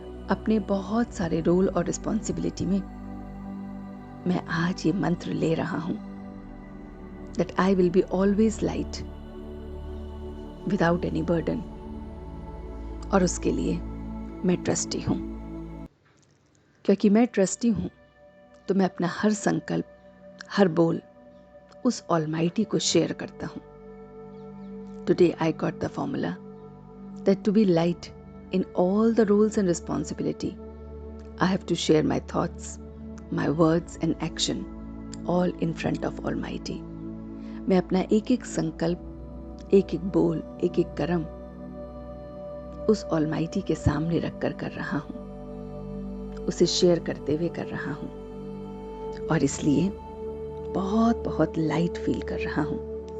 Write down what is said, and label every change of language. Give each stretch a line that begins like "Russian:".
Hindi: अपने बहुत सारे रोल और रिस्पॉन्सिबिलिटी में मैं आज ये मंत्र ले रहा हूं
English: that I will be always light without any burden।
Hindi: और उसके लिए मैं ट्रस्टी हूं। क्योंकि मैं ट्रस्टी हूं तो मैं अपना हर संकल्प, हर बोल उस ऑलमाइटी को शेयर करता हूं।
English: Today I got the formula that to be light in all the roles and responsibility, I have to share my thoughts, my words and action all in front of Almighty।
Hindi: मैं अपना एक एक संकल्प, एक एक बोल, एक एक कर्म उस ऑलमाइटी के सामने रखकर कर रहा हूं, उसे शेयर करते हुए कर रहा हूं और इसलिए बहुत बहुत लाइट फील कर रहा हूं।